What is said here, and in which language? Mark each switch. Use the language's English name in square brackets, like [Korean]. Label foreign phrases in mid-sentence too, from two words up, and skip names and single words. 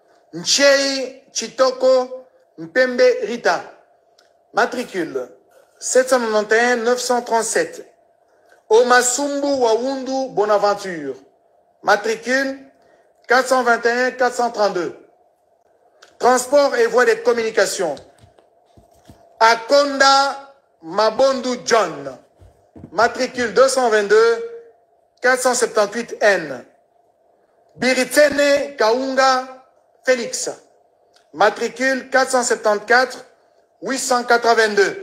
[French] Nchei Chitoko Mpembe Rita, matricule 791 937. Omasumbu Wawundu Bonaventure, matricule 421 432. Transport et voies de communication. Akonda Mabondu John, matricule 222 478N. Biritsene Kaunga Félix, matricule 474 882.